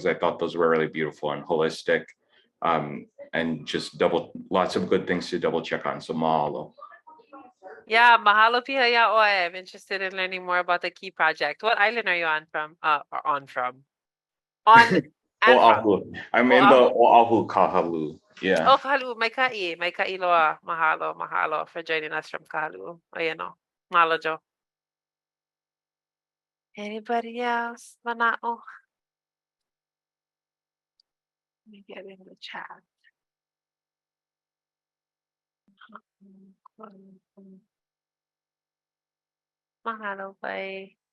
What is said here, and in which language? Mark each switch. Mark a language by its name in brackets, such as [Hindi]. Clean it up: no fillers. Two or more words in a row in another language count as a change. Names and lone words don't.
[English] I thought those were really beautiful and holistic. And just lots of good things to double check on. So mahalo. [Hawaiian] Yeah, mahalo piha ya oi. [English] I'm interested in learning more about the Key Project. What island are you on from? On Oahu. I'm in the Oahu Kahalu. Yeah. [Hawaiian] Oh, Kahalu, mai ka'i loa. [English] Mahalo for joining us from Kahalu. Oh, you know. Mahalo, Joe. Anybody else? Mana'o? Let me get in the chat. Mahalo, bye.